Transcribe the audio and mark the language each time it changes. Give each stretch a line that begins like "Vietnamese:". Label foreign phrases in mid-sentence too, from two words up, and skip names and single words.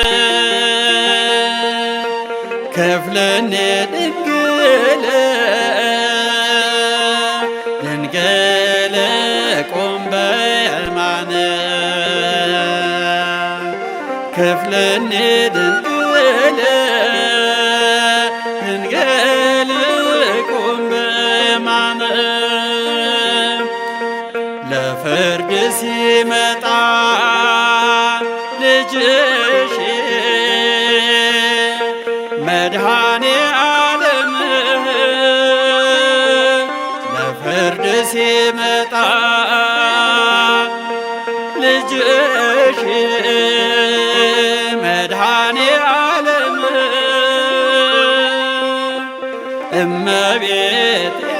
Geez: ክፍልኒ ድንግል ድንግል ቁም በየማነ ክፍልኒ ድንግል ድንግል ቁም በየማነ
Amharic: ለፍርድ ሲመጣ ልጅሽ መድኃኔ ዓለም ለፍርድ ሲመጣ ልጅሽ መድኃኔ ዓለም እመቤቴ